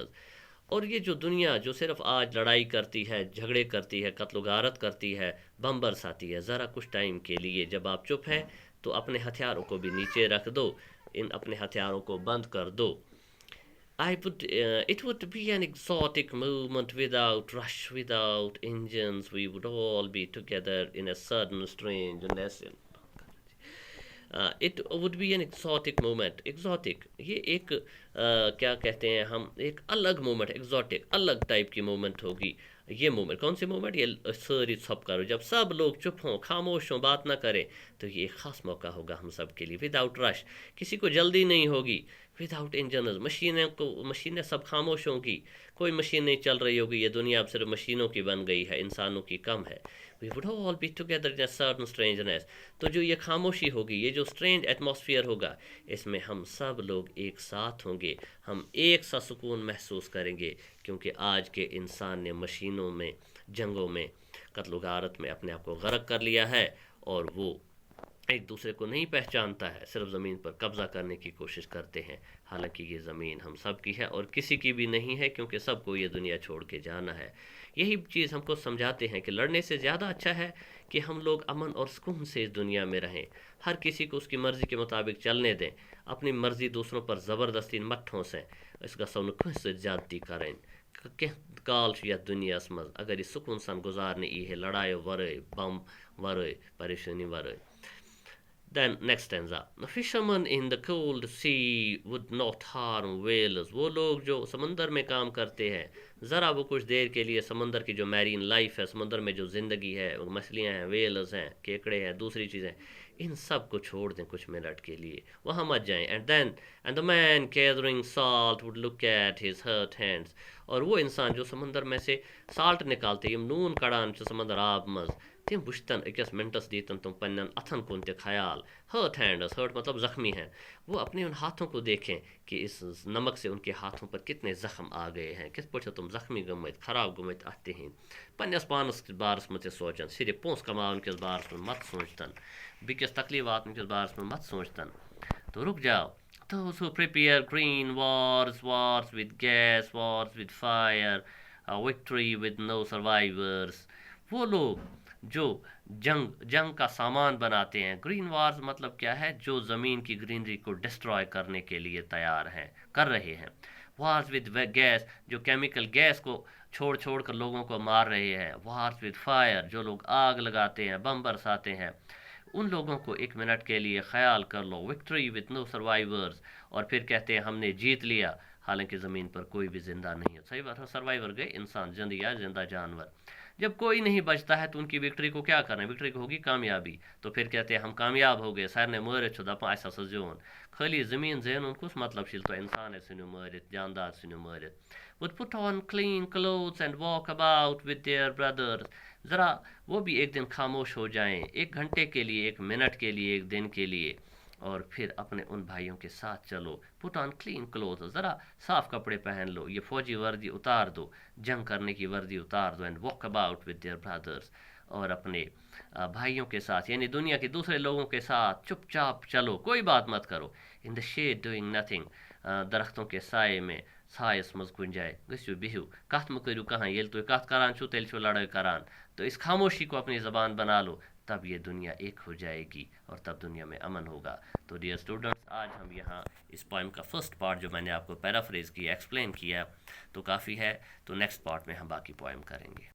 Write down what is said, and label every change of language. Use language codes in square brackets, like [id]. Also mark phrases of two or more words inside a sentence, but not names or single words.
[ur] اور یہ جو دنیا جو صرف آج لڑائی کرتی ہے, جھگڑے کرتی ہے, قتل و غارت کرتی ہے, بم برساتی ہے, ذرا کچھ ٹائم کے لیے جب آپ چپ ہیں تو اپنے ہتھیاروں کو بھی نیچے رکھ دو, ان اپنے ہتھیاروں کو بند کر دو. [en] It would be an exotic movement without rush, without engines. We would all be together in a sudden strange nation. It would be an exotic movement. Exotic, [ur] یہ ایک کیا کہتے ہیں ہم, ایک الگ مومنٹ, ایگزوٹک الگ ٹائپ کی مومنٹ ہوگی. یہ مومنٹ کون سی مومنٹ؟ یہ ساری ژھپ کرو, جب سب لوگ چپ ہوں, خاموش ہوں, بات نہ کریں, تو یہ ایک خاص موقع ہوگا ہم سب کے لیے. [en] without rush, [ur] کسی کو جلدی نہیں ہوگی. [en] without engines, [ur] مشینیں سب خاموش ہوں گی, کوئی مشین نہیں چل رہی ہوگی. یہ دنیا اب صرف مشینوں کی بن گئی ہے, انسانوں کی کم ہے. [en] We would all be together in a certain strangeness. [ur] تو جو یہ خاموشی ہوگی, یہ جو [en] strange atmosphere [ur] ہوگا, اس میں ہم سب لوگ ایک ساتھ ہوں گے, ہم ایک سا سکون محسوس کریں گے. کیونکہ آج کے انسان نے مشینوں میں, جنگوں میں, قتل و غارت میں اپنے آپ کو غرق کر لیا ہے, اور وہ ایک دوسرے کو نہیں پہچانتا ہے, صرف زمین پر قبضہ کرنے کی کوشش کرتے ہیں. حالانکہ یہ زمین ہم سب کی ہے اور کسی کی بھی نہیں ہے, کیونکہ سب کو یہ دنیا چھوڑ کے جانا ہے. یہی چیز ہم کو سمجھاتے ہیں کہ لڑنے سے زیادہ اچھا ہے کہ ہم لوگ امن اور سکون سے اس دنیا میں رہیں. ہر کسی کو اس کی مرضی کے مطابق چلنے دیں, اپنی مرضی دوسروں پر زبردستی مت ٹھونسیں. [ks] اس گژھو نہٕ کٲنٛسہِ سۭتۍ زیادتی کَرٕنۍ. کینٛہہ کال چھُ یتھ دُنیاہس منٛز اگر یہِ سکوٗن سان گُزارنہٕ یی ہے, لڑایو ورٲے, بم ورٲے, پریشٲنی ورٲے. [en] Then next stanza. The fishermen in the cold sea would not harm whales. [ur] وہ لوگ جو سمندر میں کام کرتے ہیں, ذرا وہ کچھ دیر کے لیے سمندر کی جو [en] marine life [ur] ہے, سمندر میں جو زندگی ہے, مچھلیاں ہیں, ویلز ہیں, کیکڑے ہیں, دوسری چیزیں, ان سب کو چھوڑ دیں کچھ منٹ کے لیے, وہاں مت جائیں. And the man gathering salt would look at his hurt hands. اور وہ انسان جو سمندر میں سے سالٹ نکالتے, [ks] یم نون کڑان چھِ سمندر آب منٛز, تم وٕچھتن أکِس منٹس دیتن تم پنن اتھن کن تہ خیال. [en] hurt hands, [ur] ہرٹ مطلب زخمی ہیں, وہ اپنے ان ہاتھوں کو دیکھیں کہ اس نمک سے ان کے ہاتھوں پر کتنے زخم آ گئے ہیں, [ks] کس پٲٹھۍ تم زخمی گٔمٕتۍ, خراب گٔمٕتۍ اتھ تہنٛدۍ. پننس پانس بارس منٛز تہِ سونچن, صرف پونٛسہٕ کماون کس بارس منٛز مت سونچتن, بیٚکِس تکلیف واتن کس بارس منٛز مت سونچتن. [ur] تو رک جاؤ. [en] Those who prepare green wars, wars with gas, wars with fire, victory with no survivors. [ur] وہ لوگ جو جنگ کا سامان بناتے ہیں. [en] green wars [ur] مطلب کیا ہے؟ جو زمین کی گرینری کو ڈسٹروائے کرنے کے لیے تیار ہیں، کر رہے ہیں. [en] wars with gas, [ur] جو کیمیکل گیس کو چھوڑ چھوڑ کر لوگوں کو مار رہے ہیں. [en] wars with fire, [ur] جو لوگ آگ لگاتے ہیں، بم برساتے ہیں. ان لوگوں کو ایک منٹ کے لیے خیال کر لو، [en] victory with no survivors, [ur] اور پھر کہتے ہیں ہم نے جیت لیا، حالانکہ زمین پر کوئی بھی زندہ نہیں ہے. صحیح بات ہے، سروائیور گئے انسان، زندہ یا زندہ جانور. جب کوئی نہیں بچتا ہے تو ان کی وکٹری کو کیا کرنا ہے؟ وکٹری کو ہوگی کامیابی. تو پھر کہتے ہیں ہم کامیاب ہو گئے، [ks] سارنے مٲرِتھ چھُ دپان اَسہِ ہسا زیوٗن. خٲلی زمین زینُن کُس مطلب چھُ ییٚلہِ تۄہہِ اِنسانَے ژھٕنِو مٲرِتھ، جاندار ژھٕنِو مٲرِتھ. [en] would put on clean clothes and walk about with their brothers. [ur] ذرا وہ بھی ایک دن خاموش ہو جائیں، ایک گھنٹے کے لیے، ایک منٹ کے لیے، ایک دن کے لیے، اور پھر اپنے ان بھائیوں کے ساتھ چلو. [en] put on clean cloth, [ur] ذرا صاف کپڑے پہن لو، یہ فوجی وردی اتار دو، جنگ کرنے کی وردی اتار دو. [en] and walk about with their brothers, [ur] اور اپنے بھائیوں کے ساتھ یعنی دنیا کے دوسرے لوگوں کے ساتھ چپ چاپ چلو، کوئی بات مت کرو. [en] in the shade doing nothing, [ur] درختوں کے سائے میں، [ks] سایس مز کن جائے گھسو بہو، کت مہ کرو کہاں، ییل تھی کت کران چھو تیل چھو لڑائی کران. [ur] تو اس خاموشی کو اپنی زبان بنا لو، تب یہ دنیا ایک ہو جائے گی اور تب دنیا میں امن ہوگا. تو [en] dear students, [ur] آج ہم یہاں اس پوائم کا [en] first part [ur] جو میں نے آپ کو پیرافریز کیا، ایکسپلین کیا، تو کافی ہے. تو [en] next part [ur] میں ہم باقی پوائم کریں گے.